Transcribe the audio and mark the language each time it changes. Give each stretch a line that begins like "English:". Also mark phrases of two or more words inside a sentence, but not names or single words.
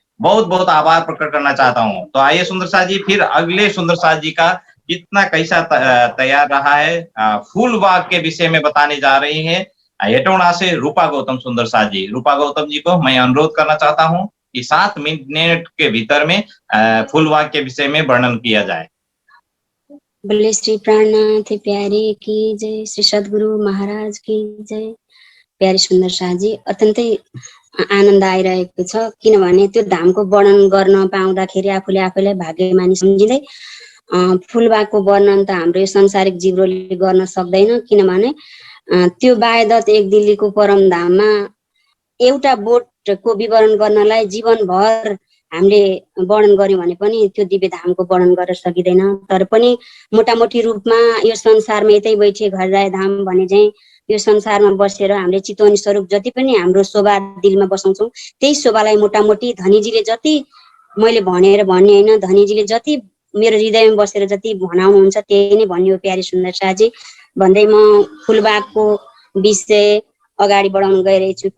Hindi: बहुत बहुत आभार प्रकट करना चाहता हूँ। तो आइए सुंदर साथ जी, फिर अगले सुंदर साथ जी का कितना कैसा तैयार रहा है फूल बाग के विषय में बताने जा रही है हेटौड़ा से रूपा गौतम सुंदर साथ जी। रूपा गौतम जी को मैं अनुरोध करना चाहता हूँ कि 7 मिनट के भीतर में फूल बाग के विषय में वर्णन किया जाए। बोले श्री प्राणनाथ प्यारे की जय, श्री सद्गुरु महाराज की जय।
Nepali: प्यारे सुन्दर शाहजी, अत्यन्तै आनन्द आइरहेको छ, किनभने त्यो धामको वर्णन गर्न पाउँदाखेरि आफूले आफैलाई भाग्यमानी सम्झिँदै फूलबागको वर्णन त हाम्रो यो संसारिक जिब्रोले गर्न सक्दैन, किनभने त्यो बायदत्त एक दिल्लीको परम धाममा एउटा बोटको विवरण गर्नलाई जीवनभर हामीले वर्णन गर्यौं भने पनि त्यो दिव्य धामको वर्णन गर्न सकिँदैन। तर पनि मोटामोटी रूपमा यो संसारमा यतै
Hindi: बैठे घर जाए धाम
Nepali: भने चाहिँ यो संसारमा बसेर हामीले चितवन स्वरूप जति पनि हाम्रो शोभा दिलमा बसाउँछौँ, त्यही शोभालाई मोटामोटी धनीजीले जति, मैले भनेर भन्ने होइन, धनीजीले जति मेरो हृदयमा बसेर जति भनाउनुहुन्छ त्यही नै भन्ने हो प्यारे सुन्दर शाहजी भन्दै म फूलबागको विषय अगाडि बढाउन गइरहेको छु।